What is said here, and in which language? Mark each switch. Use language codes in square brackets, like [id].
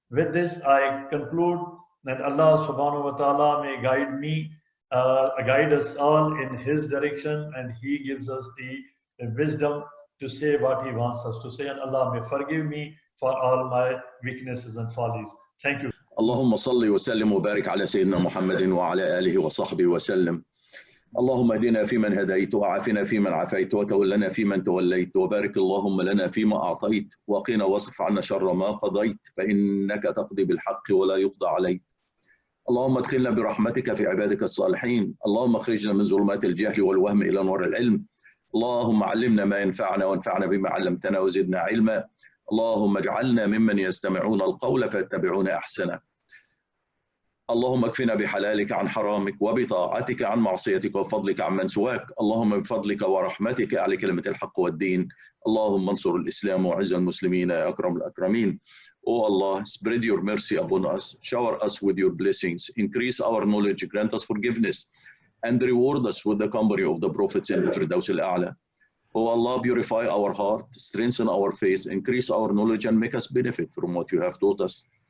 [en] With this, I conclude that Allah subhanahu wa ta'ala may guide us all in His direction, and He gives us the wisdom to say what He wants us to say. And Allah may forgive me for all my weaknesses and follies. Thank you. [ar] اللهم صل وسلم وبارك على سيدنا محمد وعلى آله وصحبه وسلم. اللهم اهدنا فيمن هديت وعافنا فيمن عافيت وتولنا فيمن توليت وبارك اللهم لنا فيما أعطيت وقنا واصرف عنا شر ما قضيت فإنك تقضي بالحق ولا يقضى عليك. اللهم ادخلنا برحمتك في عبادك الصالحين. اللهم اخرجنا من ظلمات الجهل والوهم إلى نور العلم. اللهم علمنا ما ينفعنا وانفعنا بما علمتنا وزدنا علما. اللهم اجعلنا ممن يستمعون القول فيتبعون أحسنه. اللهم اكفنا بحلالك عن حرامك وبطاعتك عن معصيتك وفضلك عن من سواك. اللهم بفضلك ورحمتك على كلمة الحق والدين. اللهم انصر الإسلام وعز المسلمين يا أكرم الأكرمين. [en] O Allah, spread your mercy upon us, shower us with your blessings, increase our knowledge, grant us forgiveness, and reward us with the company of the prophets in the Firdaus al-A'la. O Allah, purify our heart, strengthen our faith, increase our knowledge, and make us benefit from what you have taught us.